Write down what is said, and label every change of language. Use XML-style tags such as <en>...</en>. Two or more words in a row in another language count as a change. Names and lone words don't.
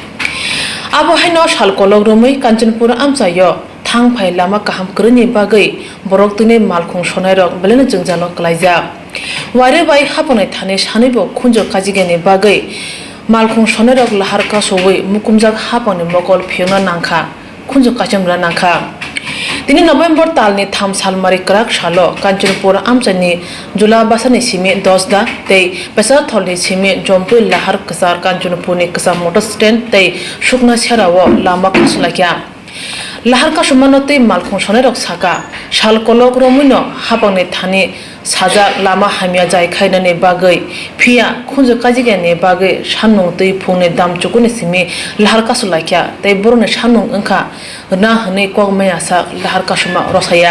<trp>abo haino salkolog romoi Kanchanpura amsayo thang phai lama kaham kroni bagai borok tune malkhung sonai rok belena jongjalo klaijak ware bai haponai thane sanibo khunjo kajigeni bagai malkhung sonai rok lahar ka sowoi mukumjak haponi mokol phiona nangkha khunjo kachemra nangkha তিনি নভেম্বর তালনি থাম সালমারি ক্রাক সালো কাঞ্চনপুর আমচানি জুলা বাসানি সিমি 10 দা তেই পেসা থলনি সিমি জম্পুই লাহার কসার কাঞ্চনপুরনি কসা</trp> <en>motor stand</en> <trp>তেই শুকনা সেরাও লামা খসলাকিয়া লাহার কা সমানতে মালখং সনে রক সাকা শাল কলক রমিনো হাপাংনি থানি সাজা লামা হামিয়া যাই খাইনানি বাগৈ ফিয়া খুঁজো কাজিগানি বাগৈ সানুং তৈ ফুংনি দাম চুকুনি সিমি লাহার কাসলাকিয়া তেই বরনে সানুং ওংখা না হনে কগমায়া সা লাহার কাসমা রসায়া</trp>